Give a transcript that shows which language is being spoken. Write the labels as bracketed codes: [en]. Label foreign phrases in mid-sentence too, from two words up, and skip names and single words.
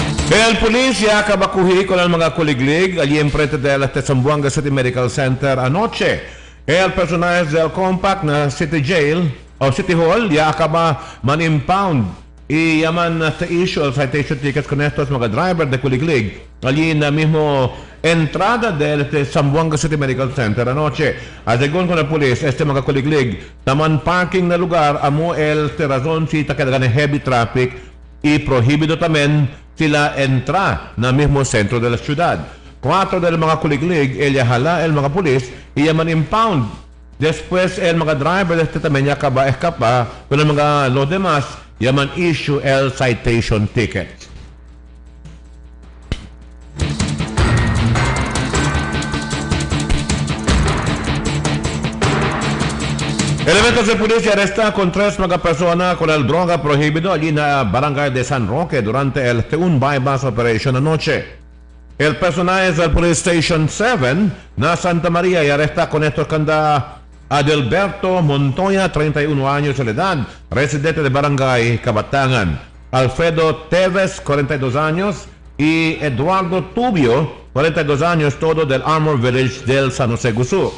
[cbk] El policía kabakuhi con el mga kuliglig allí enfrente del Zamboanga City Medical Center anoche. El personal del compact na City Jail o City Hall ya acaba man-impound y yaman te issue el citation tickets con estos mga driver de kuliglig allí na mismo entrada del Zamboanga City Medical Center anoche. Según con el polis, este mga kuliglig taman parking na lugar amo el razón si takadagan heavy traffic y prohibido también sila entra na mismo centro de la ciudad. 4 del mga kuliglig, ella hala el mga pulis, y yaman impound. Después el mga driver también ya acaba escapa, con el mga los demás, yaman issue el citation ticket. Elementos de policía arresta con 3 mga persona con el droga prohibido allí na barangay de San Roque durante el un bypass operation anoche. El personal del Police Station 7 na Santa María y arresta con estos canda Adelberto Montoya, 31 años de edad, residente de barangay Cabatangan. Alfredo Teves, 42 años, y Eduardo Tubio, 42 años, todo del Armor Village del San José Gusú.